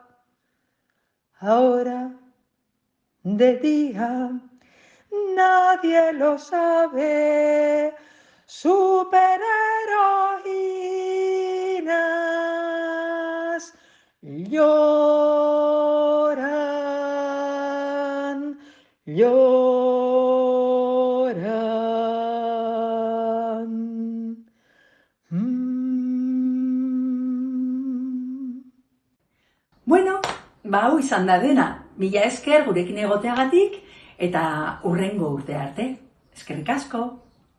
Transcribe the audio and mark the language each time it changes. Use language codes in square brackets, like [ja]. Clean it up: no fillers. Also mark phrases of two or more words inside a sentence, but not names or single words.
[es] Ahora, de día, nadie lo sabe, superheroínas lloran, lloran. [eu] Bueno, hau izan da dena. Mila esker gurekin egoteagatik eta hurrengo urte arte. Eskerrik asko.